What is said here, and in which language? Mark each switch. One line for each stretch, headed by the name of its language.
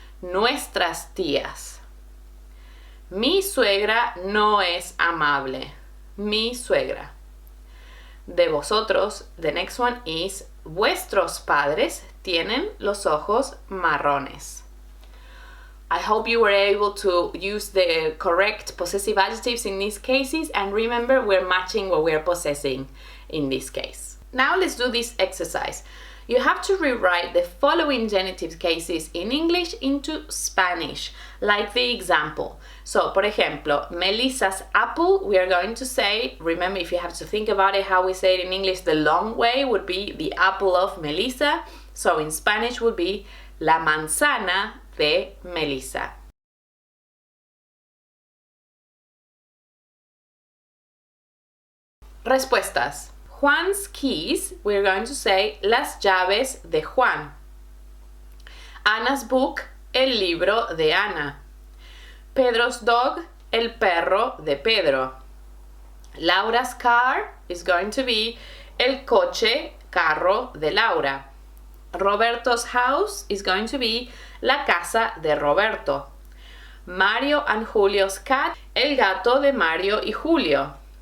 Spanish: Nuestras tías. Mi suegra no es amable. Mi suegra. De vosotros,
English: the next one is
Spanish: vuestros padres tienen los ojos marrones.
English: I hope you were able to use the correct possessive adjectives in these cases, and remember, we're matching what we're possessing in this case. Now let's do this exercise. You have to rewrite the following genitive cases in English into Spanish, like the example. So,
Spanish: por ejemplo,
English: Melissa's apple, we are going to say, remember, if you have to think about it, how we say it in English, the long way would be the apple of Melissa. So in Spanish would be
Spanish: la manzana de Melissa. Respuestas.
English: Juan's keys, we're going to say
Spanish: las llaves de Juan.
English: Anna's book,
Spanish: el libro de Ana.
English: Pedro's dog,
Spanish: el perro de Pedro.
English: Laura's car is going to be
Spanish: el coche, carro de Laura.
English: Roberto's house is going to be
Spanish: la casa de Roberto.
English: Mario and Julio's cat,
Spanish: el gato de Mario y Julio.